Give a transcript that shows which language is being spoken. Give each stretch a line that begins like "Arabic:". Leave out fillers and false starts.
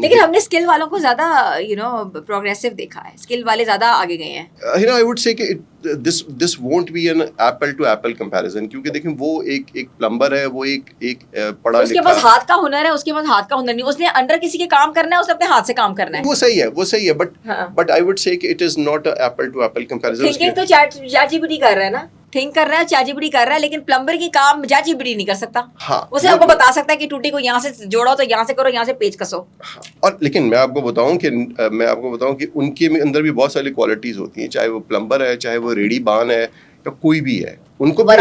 Urdu: لیکن ہم نے اسکل والوں کو زیادہ پروگریسو دیکھا ہے, اسکل والے زیادہ آگے گئے ہیں.
English: I would say کہ this won't be an apple to apple comparison,
Urdu: کیونکہ دیکھیں وہ ایک پلمبر ہے, وہ ایک پڑھا لکھا, اس کے پاس ہاتھ کا ہنر ہے, اس کے پاس ہاتھ کا ہنر نہیں, اس نے انڈر کسی کے کام کرنا ہے, اس نے اپنے ہاتھ سے کام کرنا ہے. وہ صحیح ہے بٹ
English: I would say کہ it is not a apple to apple comparison.
Urdu: Thinking تو چیٹ جی پی ٹی کر رہا ہے نا, تھنک کر رہا ہے, چیٹ جی پی ٹی کر رہا ہے, لیکن پلمبر کی کام چیٹ جی پی ٹی نہیں کر سکتا. اسے آپ کو بتا سکتا ہے کہ ٹوٹی کو یہاں سے جوڑو تو یہاں سے کرو, یہاں سے پیچ کسو. اور لیکن میں آپ کو بتاؤں کہ ان کے اندر بھی بہت ساری کوالٹیز ہوتی ہیں, چاہے وہ پلمبر ہے, چاہے وہ ریڈی بان ہے, یا کوئی بھی ہے, ان کو